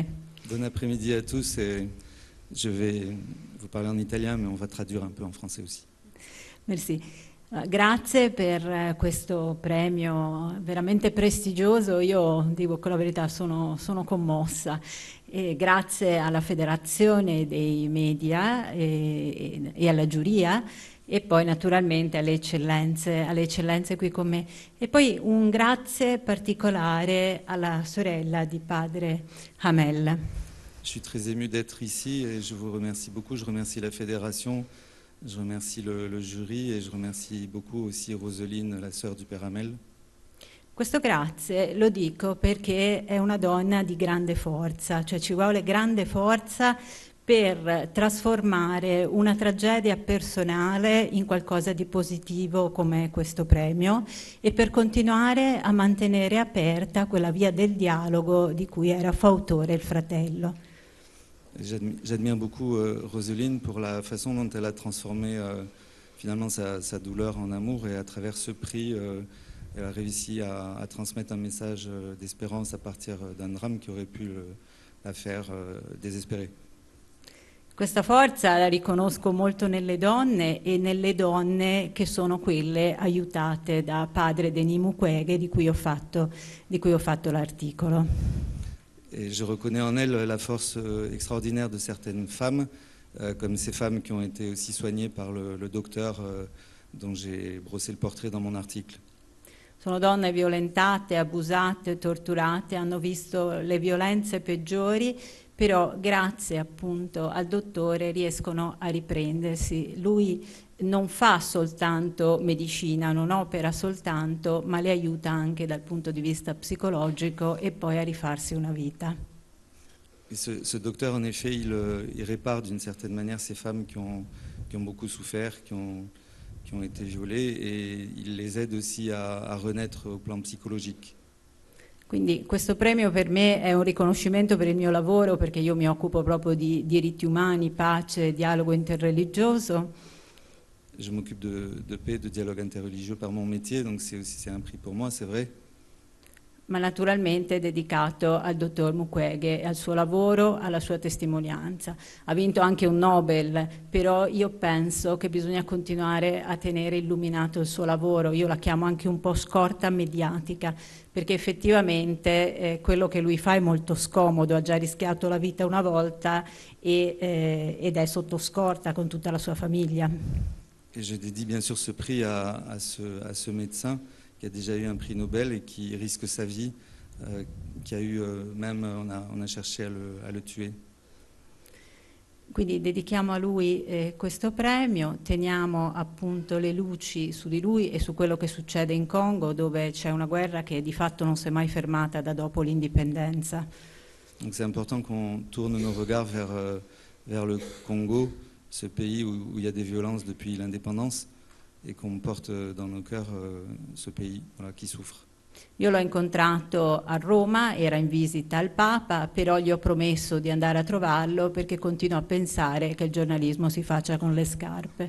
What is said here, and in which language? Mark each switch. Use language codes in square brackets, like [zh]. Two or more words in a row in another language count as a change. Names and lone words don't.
[fr] Bon après-midi à tous, et je vais vous parler en italien, mais on va traduire un peu en français aussi. Merci. [it] Grazie per questo premio veramente prestigioso, io dico con la verità sono commossa, e grazie alla Federazione dei Media e alla giuria, e poi naturalmente alle eccellenze qui con me. E poi un grazie particolare alla sorella di padre Hamel. [fr] Je suis très ému d'être ici et je vous remercie beaucoup. Je remercie la Fédération, je remercie le jury et je remercie beaucoup aussi Roseline, la sœur du père Hamel. [it] Questo grazie lo dico perché è una donna di grande forza, cioè ci vuole grande forza per trasformare una tragedia personale in qualcosa di positivo come questo premio e per continuare a mantenere aperta quella via del dialogo di cui era fautore il fratello. [fr] J'admire beaucoup Roseline pour la façon dont elle a transformé finalement sa douleur en amour, et à travers ce prix, elle a réussi à transmettre un message d'espérance à partir d'un drame qui aurait pu la faire désespérer. [it] Questa forza la riconosco molto nelle donne e nelle donne che sono quelle aiutate da padre Denis Mukwege di cui ho fatto l'articolo. [fr] Et je reconnais en elle la force extraordinaire de certaines femmes, comme ces femmes qui ont été aussi soignées par le docteur dont j'ai brossé le portrait dans mon article. [it] Sono donne violentate, abusate, torturate, hanno visto le violenze peggiori, però grazie appunto al dottore riescono a riprendersi. Lui non fa soltanto medicina, non opera soltanto, ma le aiuta anche dal punto di vista psicologico e poi a rifarsi una vita. [fr] Et ce docteur, en effet, il répare d'une certaine manière ces femmes qui ont beaucoup souffert, qui ont été violées, et il les aide aussi à renaître au plan psychologique. [it] Quindi questo premio per me è un riconoscimento per il mio lavoro, perché io mi occupo proprio di diritti umani, pace, dialogo interreligioso. [fr] Je m'occupe de paix, de dialogue interreligieux par mon métier, donc c'est un prix pour moi, c'est vrai. [it] Ma naturalmente è dedicato al dottor Mukwege, al suo lavoro, alla sua testimonianza. Ha vinto anche un Nobel, però io penso che bisogna continuare a tenere illuminato il suo lavoro. Io la chiamo anche un po' scorta mediatica, perché effettivamente quello che lui fa è molto scomodo, ha già rischiato la vita una volta ed è sotto scorta con tutta la sua famiglia. [fr] Et je dédie bien sûr ce prix à ce médecin qui a déjà eu un prix Nobel et qui risque sa vie, qui a eu même, on a cherché à le tuer. [it] Quindi dedichiamo a lui questo premio, teniamo appunto le luci su di lui e su quello che succede in Congo, dove c'è una guerra che di fatto non si è mai fermata da dopo l'indipendenza. [fr] Donc c'est important qu'on tourne nos regards vers le Congo, ce pays où il y a des violences depuis l'indépendance, et qu'on porte dans nos cœurs ce pays qui souffre. [it] Io l'ho incontrato a Roma, era in visita al Papa, però gli ho promesso di andare a trovarlo perché continuo a pensare che il giornalismo si faccia con le scarpe.